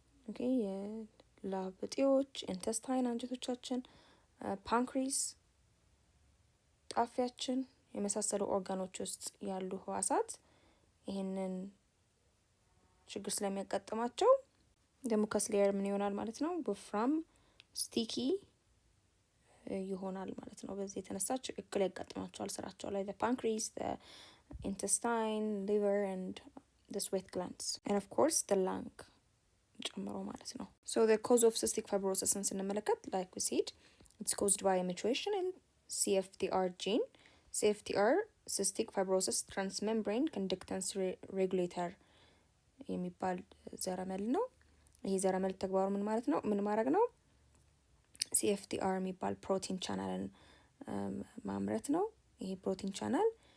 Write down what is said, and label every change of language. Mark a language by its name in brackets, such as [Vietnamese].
[Amharic] ኦኬ የላብ እጢዎች፣ ኢንተስታይን አንጀቶቻችን፣ ፓንክሪስ፣ ጣፊያችን የመሳሰሉ ኦርጋኖች ውስጥ ያሉ ህዋሳት ይህንን ችግር ስለሚያጋጥማቸው ሙከስ ሌየር ምን ይሆናል ማለት ነው? ወፍራም ስቲኪ ይሆናል ማለት ነው። [English] በዚህ የተነሳ እክል ያጋጥማቸዋል ስራቸው ላይ ፓንክሪስ፣ intestine, liver and the sweat glands and of course the lung ጨምሮ ማለት ነው። so the cause of cystic fibrosis ስንመለከት like we said it's caused by a mutation in CFTR gene. [Amharic] CFTR cystic fibrosis transmembrane conductance regulator የሚባል ዘረመል ነው። ይሄ ዘረመል ተግባሩ ምን ማለት ነው? ምን ማድረግ ነው? CFTR የሚባል ፕሮቲን ቻናልን ማምረት ነው። ይሄ ፕሮቲን ቻናል